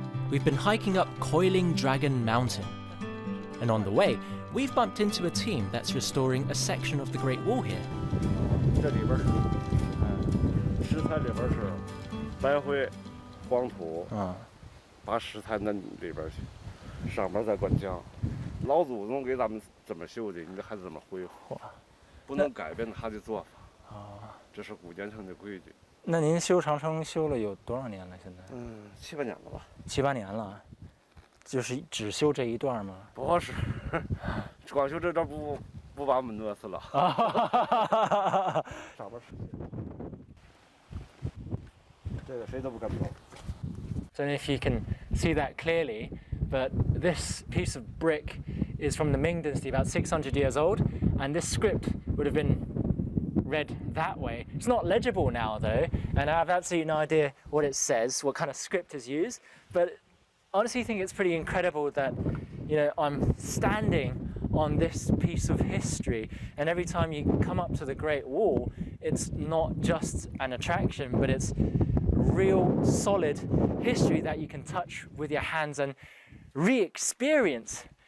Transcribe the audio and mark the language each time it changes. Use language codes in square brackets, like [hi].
[en] We've been hiking up Coiling Dragon Mountain, and on the way, we've bumped into a team that's restoring a section of the Great Wall here. [zh] 这里边石材里边是白灰、黄土，把石材弄里边去，上面再灌浆。老祖宗给咱们怎么修的，你还是怎么恢复，不能改变他的做法。这是古建成的规矩。那您修长城修了有多少年了？现在？7、8年了吧。 7、8年了，就是只修这一段吗？不是，光修这段不把我们饿死了。上边是，这个谁都不敢碰。 [en] I don't know if you can see that clearly, but this piece of brick is from the Ming Dynasty, about 600 years old, and this script would have been read that way. It's not legible now though, and I have absolutely no idea what it says, what kind of script is used, but honestly think it's pretty incredible that, I'm standing on this piece of history, and every time you come up to the Great Wall, it's not just an attraction, but it's real solid history that you can touch with your hands and re-experience.